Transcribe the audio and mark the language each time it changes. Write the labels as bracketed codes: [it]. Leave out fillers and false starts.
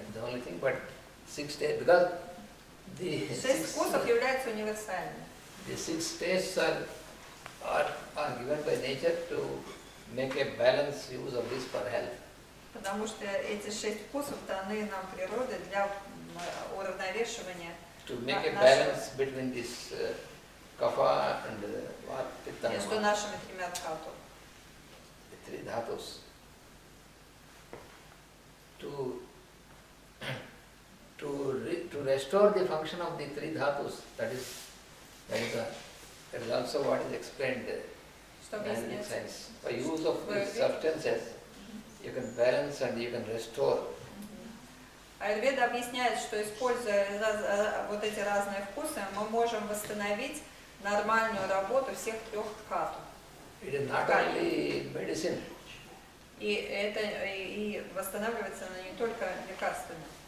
[en] only thing, but 6 days, because the [ru] 6 вкусов являются универсальными. [en] The 6 tastes are given by nature to make a balanced use of this for health. [ru] Потому что эти 6 вкусов даны нам природой для уравновешивания. [en] To make a balance between this kapha and what? Pitta. [ru] Между нашими тремя дхату. [en] The 3 dhatus. To restore the function of the 3 dhatus, that is also what is explained in science. By use of these substances, you can balance and you can restore. [ru] Аюрведа объясняет, что используя вот эти разные вкусы, мы можем восстановить нормальную работу всех 3 дхату. [en] It is not only medicine. [ru] И восстанавливается она не только лекарствами.